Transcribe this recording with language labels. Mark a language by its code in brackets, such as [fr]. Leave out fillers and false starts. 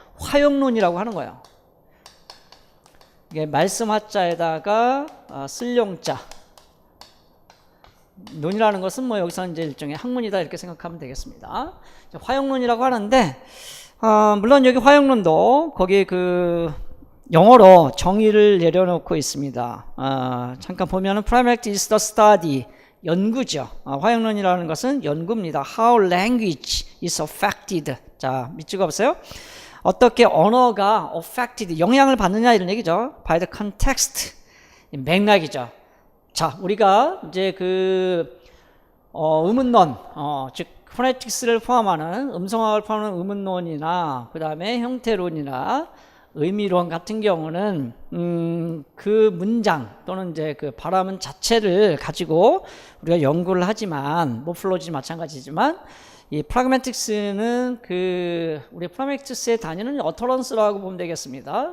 [ko] 화용론이라고 하는 거예요. 이게 말씀 하자에다가 쓸 용자. 논이라는 것은 뭐 여기서 이제 일종의 학문이다 이렇게 생각하면 되겠습니다. 화용론이라고 하는데 물론 여기 화용론도 거기 영어로 정의를 내려놓고 있습니다. [en] 잠깐 보면은 Pragmatic is the study, 연구죠. [ko] 화용론이라는 것은 연구입니다. [en] How language is affected. [ko] 자, 밑줄가 보세요. 어떻게 언어가 affected, 영향을 받느냐 이런 얘기죠. [en] by the context, 맥락이죠. [ko] 자, 우리가 이제 의문론, 즉 포네틱스를 포함하는 음성학을 포함하는 의문론이나 그 다음에 형태론이나 의미론 같은 경우는 그 문장 또는 이제 그 발화문 자체를 가지고 우리가 연구를 하지만 모플로지 마찬가지지만 이 프라그매틱스는 우리 프라그매틱스의 단위는 어터런스라고 보면 되겠습니다.